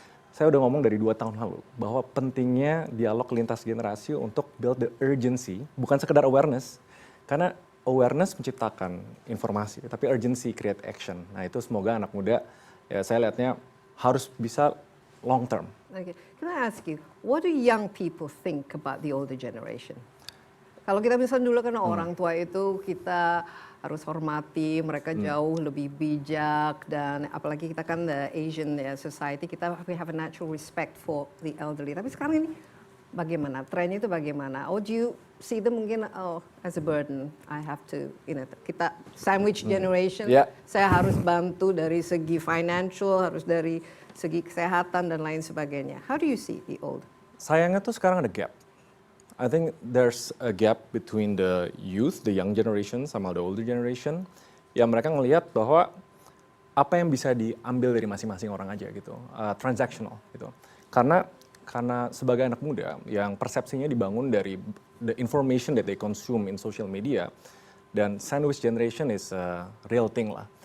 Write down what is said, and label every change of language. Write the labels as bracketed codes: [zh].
[id] Saya udah ngomong dari 2 tahun lalu bahwa pentingnya dialog lintas generasi untuk build the urgency, bukan sekedar awareness. Karena awareness menciptakan informasi, tapi urgency create action. Nah itu semoga anak muda, ya saya lihatnya harus bisa long term. [en] Okay. Can I ask you, what do young people think about the older generation? [id] Kalau kita misalnya dulu kan orang tua itu kita harus hormati, mereka jauh lebih bijak dan apalagi kita kan the Asian society, we have a natural respect for the elderly. Tapi sekarang ini bagaimana? [en] Trennya itu bagaimana? Or do you see them mungkin as a burden? I have to, kita sandwich generation. Yeah. [id] Saya harus bantu dari segi financial, harus dari segi kesehatan dan lain sebagainya. [en] How do you see the old? [id] Sayangnya tuh sekarang ada gap. [en] I think there's a gap between the youth, the young generation sama the older generation. [id] Ya mereka ngelihat bahwa apa yang bisa diambil dari masing-masing orang aja gitu, transactional gitu. [en] Karena sebagai anak muda yang persepsinya dibangun dari the information that they consume in social media dan sandwich generation is a real thing lah.